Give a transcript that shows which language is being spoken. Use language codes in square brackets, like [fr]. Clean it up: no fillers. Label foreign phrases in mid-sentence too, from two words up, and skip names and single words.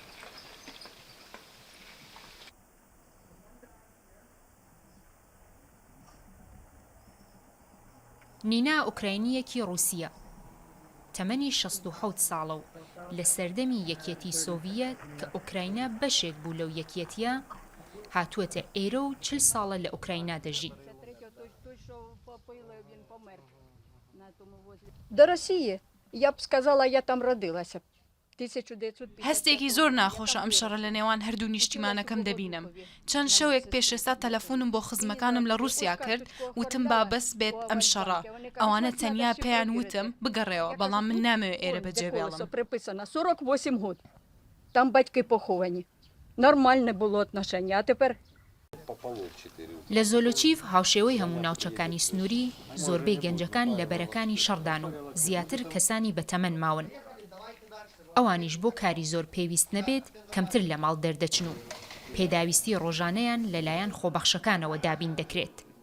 [ckb] نینا ئوکراینیەکی رووسیە، تەمەنی 67 ساڵە و لە سەردەمی یەکێتی سۆڤیەت کە ئوکراینە بەشێک بوو لەو یەکێتیە هاتووەتە ئێرە و 40 ساڵە لە ئوکراینا دەژی. [uk] До Росії, я б сказала, я там родилася. [ckb] هەستێکی زۆر ناخۆشە ئەم شەڕە لە نێوان هەردوو نیشتیمانەکەم دەبینم. چەند شەوێک پێشێستا تەلەفۆنم بۆ خزمەکانم لە رووسیا کرد، وتم با بەس بێت ئەم شەڕە. ئەوانە تەنیا پێیان وتم بگەڕێەوە، بەڵام من نامەوێت ئێرە بەجێبێڵم. [uk] 48 год. Там батьки поховані. Нормальне було отношення, а тепер [ckb] لە زۆلۆچیڤ هاوشێوەی هەموو ناوچەکانی سنووری زۆربەی گەنجەکان لە بەرەکانی شەڕدان و زیاتر کەسانی بەتەمەن ماون. ئەوانیش بۆ کاری زۆر پێویست نەبێت کەمتر لە ماڵ دەردەچن و پێداویستی ڕۆژانەیان لەلایەن خۆبەخشەکانەوە دابین دەکرێت.